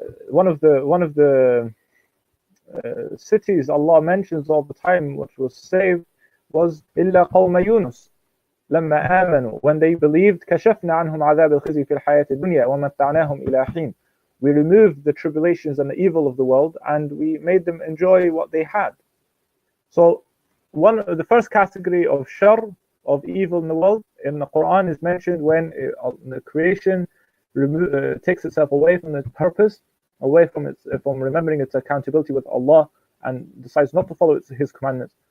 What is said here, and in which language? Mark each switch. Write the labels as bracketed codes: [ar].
[en] One of the cities Allah mentions all the time which was saved was [ar] إلا قوم يونس لما آمنوا, [en] when they believed. [ar] كشفنا عنهم عذاب الخزي في الحياة الدنيا ومتعناهم إلى حين. [en] We removed the tribulations and the evil of the world and we made them enjoy what they had. So the first category of shar, of evil in the world, in the Quran is mentioned when the creation takes itself away from its purpose, away from remembering its accountability with Allah, and decides not to follow His commandments.